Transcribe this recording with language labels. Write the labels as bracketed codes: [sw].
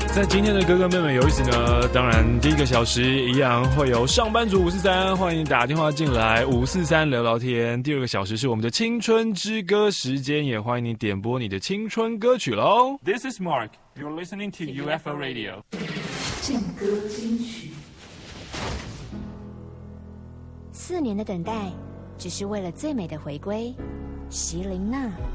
[zh] 今天的哥哥妹妹游戏呢，当然第一个小时一样会有上班族543，欢迎打电话进来543聊聊天。第二个小时是我们的青春之歌时间，也欢迎你点播你的青春歌曲咯。 [en] This is Mark, you're listening to UFO Radio。 [zh] 劲歌金曲，四年的等待只是为了最美的回归，席琳娜。